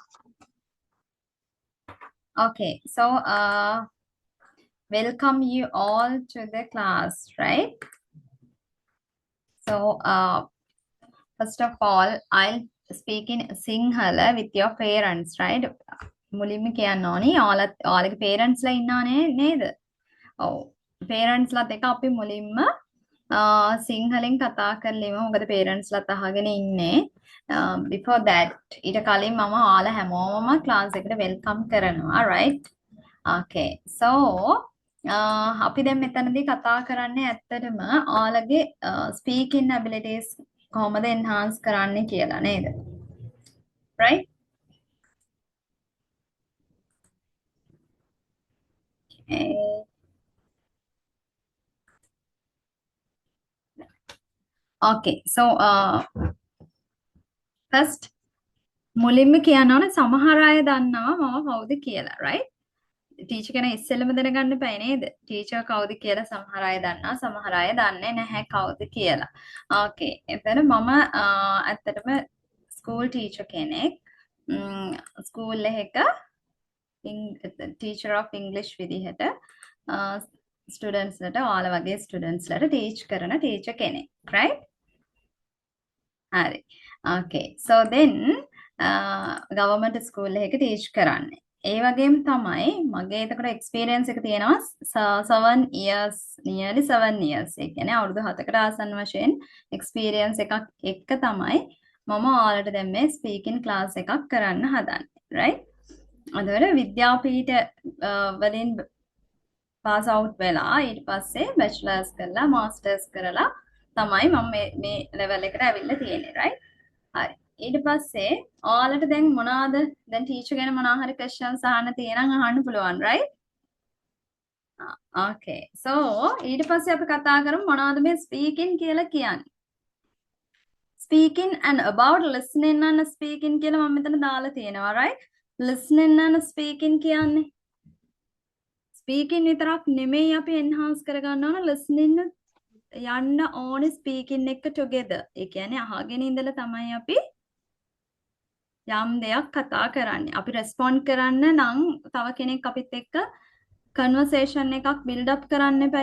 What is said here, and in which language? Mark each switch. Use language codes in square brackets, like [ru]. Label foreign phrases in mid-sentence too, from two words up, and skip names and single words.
[en] Okay, so welcome you all to the class, right? So first of all, I'll speak in Sinhala with your parents, right? [si] මුලින්ම කියන්න ඕනි ඔයාලගේ parents ලා ඉන්නවනේ නේද? ඔව්. parents ලාත් එක අපි මුලින්ම සිංහලෙන් කතා කරලිමු. මොකද parents ලාත් අහගෙන ඉන්නේ. [en] Before that [si] ඊට කලින් මම ඔයාලා හැමෝම class එකට welcome කරනවා, right? [en] Okay. So [si] අපි දැන් මෙතනදී කතා කරන්නේ ඇත්තටම ඔයාලගේ [en] speaking abilities [si] කොහොමද enhance කරන්නේ කියලා නේද? [en] Right? Okay. So first [si] මුලින්ම කියන්න ඕනේ සමහර අය දන්නවා මම කවුද කියලා, right? ටීචර් කෙනා ඉස්සෙල්ලම දැනගන්න බෑ නේද? ටීචර් කවුද කියලා සමහර අය දන්නවා, සමහර අය දන්නේ නැහැ කවුද කියලා. Okay. එතන මම ඇත්තටම [en] school teacher [si] කෙනෙක්. ස්කූල් එකක [en] teacher of English [si] විදිහට ස්ටුඩන්ට්ස් ලට ඔයාලා වගේ ස්ටුඩන්ට්ස් ලට ටීච් කරන ටීචර් කෙනෙක්, right? හරි. [en] Okay. So then government school [si] එකක ටීච් කරන්නේ. ඒ වගේම තමයි මගේ එතකොට එක්ස්පීරියන්ස් එක තියෙනවා [en] 7 years, nearly 7 years. [si] ඒ කියන්නේ අවුරුදු 7කට ආසන්න වශයෙන් එක්ස්පීරියන්ස් එකක් එක්ක තමයි මම ඔයාලට දැන් මේ [en] speaking class [si] එකක් කරන්න හදන්නේ, right? අදවල විද්‍යාපීඨ වලින් [en] pass out [si] වෙලා ඊට පස්සේ බැචලර්ස් කරලා මාස්ටර්ස් කරලා තමයි මම මේ ලෙවල් එකට ඇවිල්ලා තියෙන්නේ, right? හරි. ඊට පස්සේ ඔයාලට දැන් මොනවාද දැන් ටීචර් ගැන මොනවා හරි questions අහන්න තියෙනම් අහන්න පුළුවන්, right? [en] Okay. So [si] ඊට පස්සේ අපි කතා කරමු මොනවද මේ speaking කියලා කියන්නේ. [en] Speaking and about listening and speaking [si] කියලා මම මෙතන දාලා තියෙනවා, right? [en] Listening and speaking [si] කියන්නේ ස්පීකින් විතරක් නෙමෙයි අපි එන්හාන්ස් කරගන්න ඕන listening යන්න ඕනේ ස්පීකින් එක together. ඒ කියන්නේ අහගෙන ඉඳලා තමයි අපි යම් දෙයක් කතා කරන්නේ. අපි රෙස්පොන්ඩ් කරන්න නම් තව කෙනෙක් අපිත් එක්ක කන්වර්සේෂන් එකක් [en] build up [si] කරන්න එපයි.